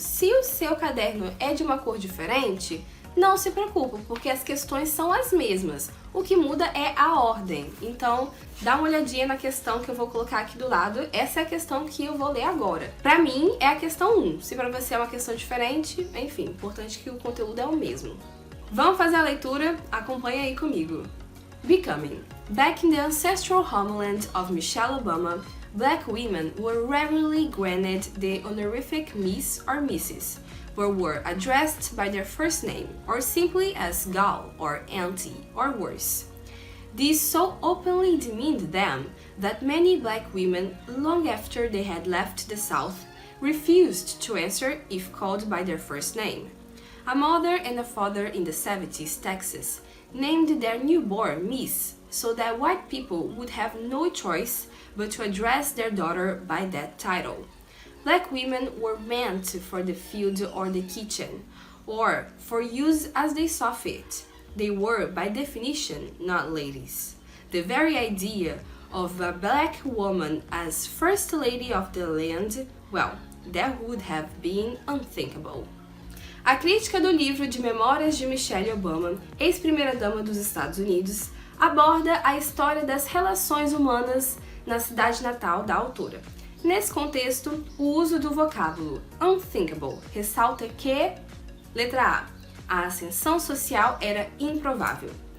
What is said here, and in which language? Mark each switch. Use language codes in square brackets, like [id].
[pt] Se o seu caderno é de uma cor diferente, não se preocupe, porque as questões são as mesmas. O que muda é a ordem. Então, dá uma olhadinha na questão que eu vou colocar aqui do lado. Essa é a questão que eu vou ler agora. Pra mim, é a questão 1. Se pra você é uma questão diferente, enfim, importante que o conteúdo é o mesmo. Vamos fazer a leitura? Acompanha aí comigo. Becoming. [en] Back in the ancestral homeland of Michelle Obama, Black women were rarely granted the honorific Miss or Mrs., but were addressed by their first name, or simply as gal or auntie, or worse. This so openly demeaned them that many black women, long after they had left the South, refused to answer if called by their first name. A mother and a father in the 70s Texas named their newborn Miss, so that white people would have no choice but to address their daughter by that title. Black women were meant for the field or the kitchen, or for use as they saw fit. They were, by definition, not ladies. The very idea of a black woman as first lady of the land, well, that would have been unthinkable. [pt] A crítica do livro de Memórias de Michelle Obama, ex-primeira-dama dos Estados Unidos, aborda a história das relações humanas na cidade natal da autora. Nesse contexto, o uso do vocábulo unthinkable ressalta que, letra A, a ascensão social era improvável.